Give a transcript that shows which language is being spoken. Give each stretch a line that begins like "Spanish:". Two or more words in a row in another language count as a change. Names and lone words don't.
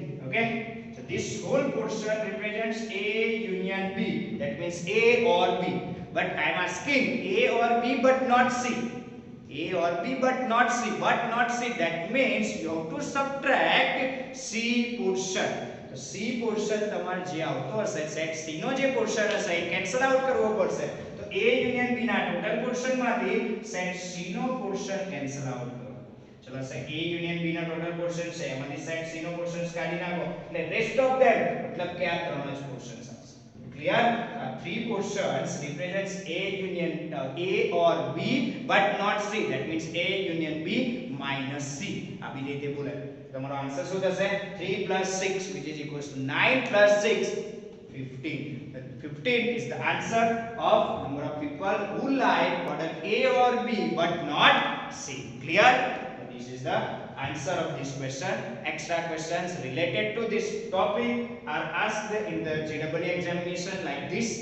English: Okay, so this whole portion represents A union B, that means A or B. But I am asking A or B but not C. A or B but not C. But not C, that means you have to subtract C portion. So C portion
Gujarati: તમારે જે આવતો હશે સેટ C નો જે પોર્શન હશે એ
English: cancel out
Gujarati: કરવો પડશે. તો A યુનિયન B ના ટોટલ પોર્શન માંથી સેટ C નો પોર્શન
English: cancel out
Gujarati: કરો. ચલો સેટ A યુનિયન B નો ટોટલ પોર્શન છે એમાંથી સેટ C નો પોર્શન કાઢી નાખો એટલે
English: rest of them
Gujarati: મતલબ કે આ ત્રણ જ પોર્શન્સ આવશે.
English: Clear? 3 portions represents A union A or B but not C, that means A union B minus C.
Gujarati: આ બી રીતે બોલે તમારો આન્સર શું થશે?
English: 3 plus 6, which is equals to 9 plus 6 15. 15 is the answer of number of people who like product A or B but not C. Clear? So this is the answer of this question. Extra questions related to this topic are asked in the JEE examination like this.